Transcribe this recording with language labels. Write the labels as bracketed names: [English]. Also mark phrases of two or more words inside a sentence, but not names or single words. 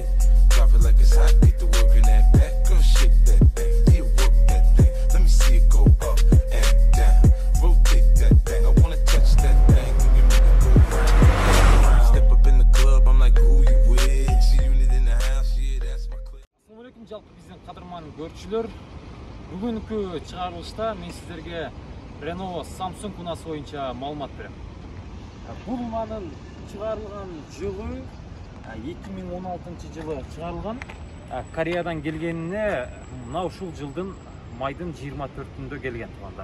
[English] Drop it like it's hot, get to work in that back. Girl, shake that thing, yeah, work that thing. Let me see it go up and down. Rotate that thing, I wanna touch that thing. When you make it go round. Step up in the club, I'm like, who you with? See you in the house, yeah, that's my clip. [Arabic] السلام عليكم, [Kyrgyz] жалпы биздин кадырман көрүүчүлөр. Бүгүнкү чыгарылышта мен сиздерге Renault Samsung унасы боюнча маалымат берем. Бул унанын чыгарылган жылы 2016 жылы чыгарылган. Кореядан келгенине мына ушул жылдын майдын 24-түндө келген туугандар.